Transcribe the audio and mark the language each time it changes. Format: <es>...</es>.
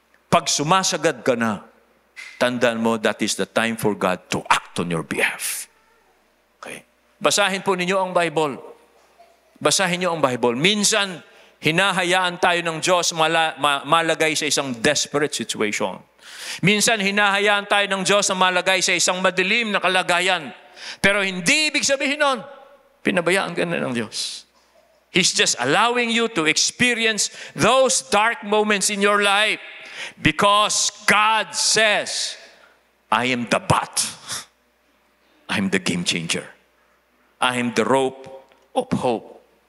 <tl>Pag sumasagad ka na, tandaan mo,</tl> <en>that is the time for God to act on your behalf. Okay?</en> <tl>Basahin po ninyo ang Bible. Basahin niyo ang Bible. Minsan, hinahayaan tayo ng Diyos malagay sa isang desperate situation. Minsan, hinahayaan tayo ng Diyos na malagay sa isang madilim na kalagayan. Pero hindi ibig sabihin nun, pinabayaan ka na ng Diyos.</tl> <en>He's just allowing you to experience those dark moments in your life because God says, I am the bat. I am the game changer. I am the rope of hope.</en>